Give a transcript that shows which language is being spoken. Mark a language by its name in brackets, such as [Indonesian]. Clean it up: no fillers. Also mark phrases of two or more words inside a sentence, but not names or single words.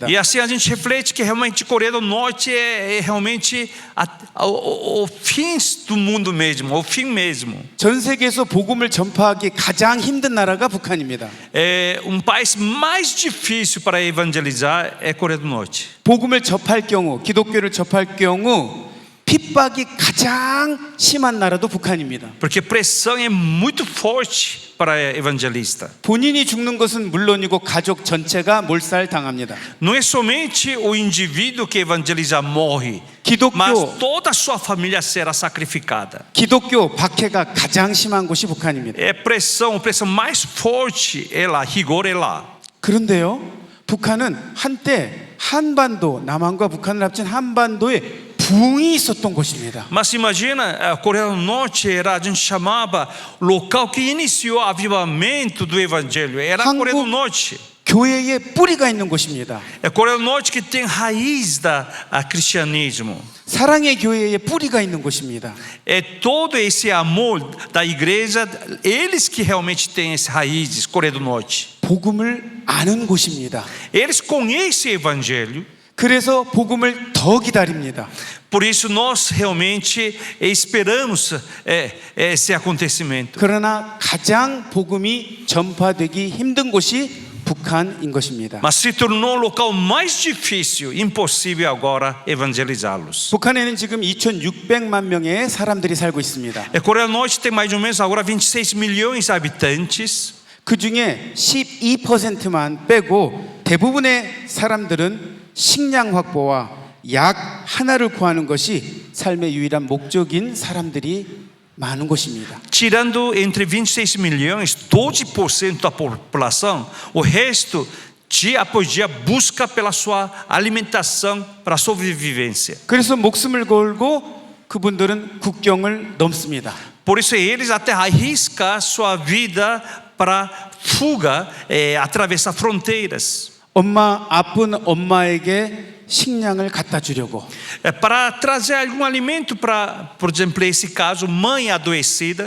[Portuguese] E assim a gente reflete que realmente Coreia do Norte é realmente o fim do mundo mesmo, o fim mesmo. [Korean] 전 세계에서 복음을 전파하기 가장 힘든 나라가 북한입니다. [Portuguese] País mais difícil para evangelizar é Coreia do Norte. [Korean] 복음을 접할 경우, 기독교를 접할 경우 핍박이 가장 심한 나라도 북한입니다. [Portuguese] Porque pressão é muito forte para evangelista. [Korean] 본인이 죽는 것은 물론이고 가족 전체가 몰살당합니다. [Portuguese] Não é somente o indivíduo que evangeliza morre, [Korean] 기독교, [Portuguese] mas toda a sua família será sacrificada. [Korean] 기독교 박해가 가장 심한 곳이 북한입니다. [Portuguese] Pressão mais forte é lá, rigor é lá. [Korean] 그런데요, 북한은 한때 한반도, 남한과 북한을 합친 한반도에 부흥이 있었던 곳입니다. [Portuguese] Mas imagina, a Coreia do Norte era, a gente chamava local que iniciou o avivamento do evangelho, era a Coreia do Norte. [Korean] 교회에 뿌리가 있는 곳입니다. [Portuguese] É a Coreia do Norte que tem raiz da cristianismo. [Korean] 사랑의 교회에 뿌리가 있는 곳입니다. [Portuguese] É todo esse amor da igreja, eles que realmente têm essas raízes, Coreia do Norte. [Korean] 복음을 아는 곳입니다. [Portuguese] Eles conhecem o evangelho. [Korean] 그래서 복음을 더 기다립니다. [Portuguese] Por isso nós realmente esperamos esse acontecimento. [Korean] 그러나 가장 복음이 전파되기 힘든 곳이 북한인 것입니다. [Portuguese] Mas se tornou o local mais difícil, impossível agora evangelizá-los. [Korean] 북한에는 지금 2,600만 명의 사람들이 살고 있습니다. [Portuguese] A Coreia do Norte tem mais ou menos agora 26 milhões de habitantes. [Korean] 그 중에 12%만 빼고 대부분의 사람들은 식량 확보와 약 하나를 구하는 것이 삶의 유일한 목적인 사람들이 많은 곳입니다. [Portuguese] Tirando entre 26 milhões, 12% da população, o resto dia após dia busca pela sua alimentação para a sobrevivência. [Korean] 그래서 목숨을 걸고 그분들은 국경을 넘습니다. [Portuguese] Por isso eles até arriscam sua vida para fuga, atravessar fronteiras. [Korean] 아픈 엄마에게 식량을 갖다 주려고. [Portuguese] Para trazer algum alimento para, por exemplo, esse caso, mãe adoecida.